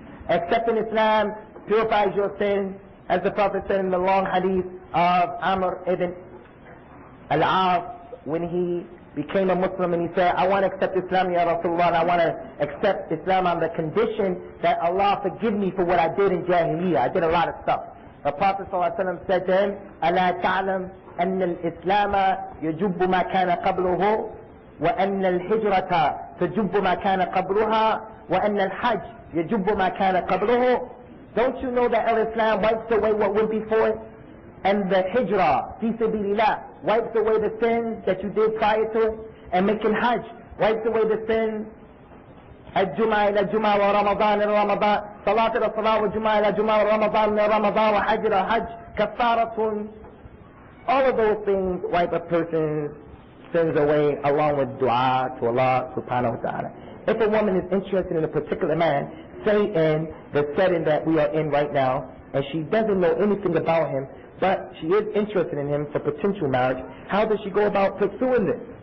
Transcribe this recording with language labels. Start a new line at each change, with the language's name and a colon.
English: Accepting Islam purifies your sin, as the Prophet said in the long hadith of Amr ibn al-As, when he became a Muslim and he said, I want to accept Islam, Ya Rasulullah, and I want to accept Islam on the condition that Allah forgive me for what I did in Jahiliyyah. I did a lot of stuff.
Arabic: The Prophet ﷺ said to him, أَلَا تَعْلَمْ أَنَّ الْإِسْلَامَ يَجُبُّ مَا كَانَ قَبْلُهُ وأن الهجرة تجب ما كان قبلها وأن الحج يجب ما كان قبله.
English: Don't you know that al-Islam wipes away what went before it? And the hijrah, fi sabilillah, wipes away the sins that you did prior to it? And making hajj wipes away the sins.
Arabic: الجمعة إلى الجمعة ورمضان إلى رمضان صلاة إلى الصلاة والجمعة إلى الجمعة ورمضان إلى رمضان وحج إلى حج كفارة.
English: All of those things wipe a person's sins away, along with dua to Allah subhanahu wa ta'ala. If a woman is interested in a particular man, say in the setting that we are in right now, and she doesn't know anything about him, but she is interested in him for potential marriage, how does she go about pursuing this?